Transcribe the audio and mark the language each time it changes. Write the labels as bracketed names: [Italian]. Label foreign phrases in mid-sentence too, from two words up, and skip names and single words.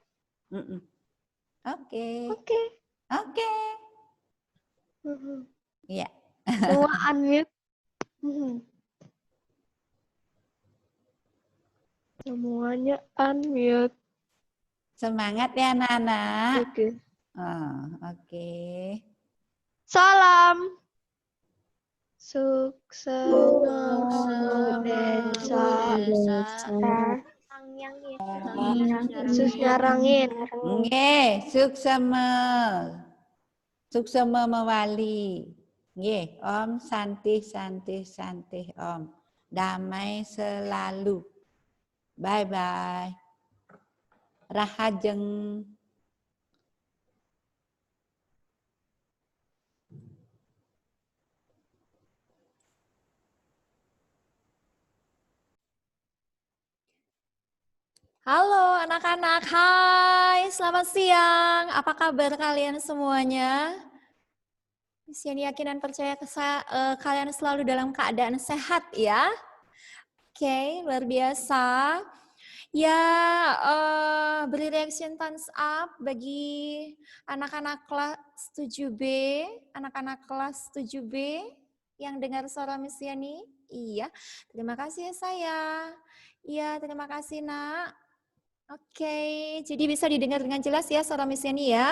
[Indonesian] Oke. Oke. Iya. Semua unmute. Semuanya unmute. Semangat ya, anak-anak. Oke. Oke. Salam. Sukses Susnya rangin. [Balinese] Nggih, suksema mewali. [Sanskrit] Nggih, Om santih Om. [Indonesian] Damai selalu. [English] Bye bye. [Balinese] Rahajeng. [Indonesian] Halo anak-anak, hai, selamat siang. Apa kabar kalian semuanya? Saya yakin dan percaya kalian selalu dalam keadaan sehat ya. Oke, luar biasa. Ya, beri [English] reaction thumbs up [Indonesian] bagi anak-anak kelas 7B, anak-anak kelas 7B yang dengar suara Miss Yani. Iya, terima kasih ya saya. Iya, terima kasih Nak. Oke, jadi bisa didengar dengan jelas ya suara Miss Yani ya.